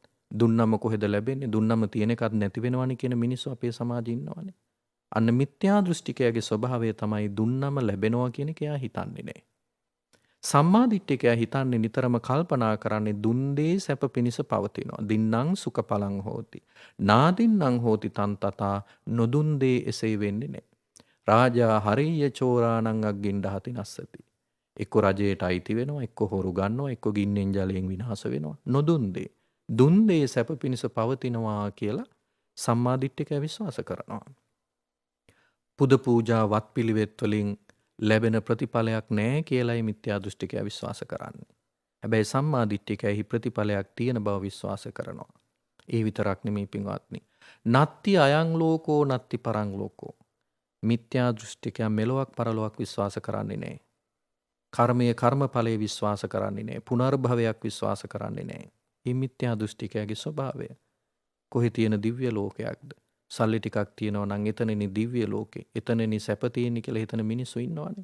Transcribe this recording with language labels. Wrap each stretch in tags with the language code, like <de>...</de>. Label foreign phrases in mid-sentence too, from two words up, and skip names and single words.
<si>දුන්නම කොහෙද ලැබෙන්නේ? දුන්නම තියෙන එකක් නැති වෙනවනේ කියන මිනිස්සු අපේ සමාජයේ ඉන්නවනේ. අන්න මිත්‍යා දෘෂ්ටිකයාගේ ස්වභාවය තමයි දුන්නම ලැබෙනවා කියන එක එයා හිතන්නේ නැහැ. සම්මා දිට්ඨිකයා හිතන්නේ නිතරම කල්පනා කරන්නේ දුන් දේ සැප පිණිස පවතිනවා.</si> <pi>දින්නම් සුඛ පලං හෝති. නාදින්නම් හෝති තන් තථා</pi> <si>නොදුන් දේ එසේ වෙන්නේ නැහැ.</si> <pi>රාජා හරිය චෝරාණං අග්ගින්ඩහති නස්සති.</pi> <si>එක්ක රජයට අයිති වෙනවා, එක්ක හොරු ගන්නවා, එක්ක ගින්නෙන් ජලයෙන් විනාශ වෙනවා. නොදුන් දේ. දුන් දේ සැප පිණිස පවතිනවා කියලා සම්මා දිට්ඨිකයා විශ්වාස කරනවා. පුද පූජා වත් පිළිවෙත් වලින් ලැබෙන ප්‍රතිඵලයක් නැහැ කියලායි මිත්‍යා දෘෂ්ටිකයා විශ්වාස කරන්නේ. හැබැයි සම්මා දිට්ඨිකයෙහි ප්‍රතිඵලයක් තියෙන බව විශ්වාස කරනවා. ඒ විතරක් නෙමෙයි පින්වත්නි.</si> <pi>නත්ති අයං ලෝකෝ නත්ති පරං ලෝකෝ.</pi> <si>මිත්‍යා දෘෂ්ටිකයා මෙලොවක් පරලොවක් විශ්වාස කරන්නේ නැහැ. කර්මය කර්මඵලයේ විශ්වාස කරන්නේ නැහැ. පුනර්භවයක් විශ්වාස කරන්නේ නැහැ. මේ මිත්‍යා දෘෂ්ටිකයාගේ ස්වභාවය. කොහේ තියෙන දිව්‍ය ලෝකයක්ද? සල්ලි ටිකක් තියෙනවා නම් එතනනේ දිව්‍ය ලෝකේ. එතනනේ සැප තියෙන්නේ කියලා හිතන මිනිස්සු ඉන්නවනේ.</si>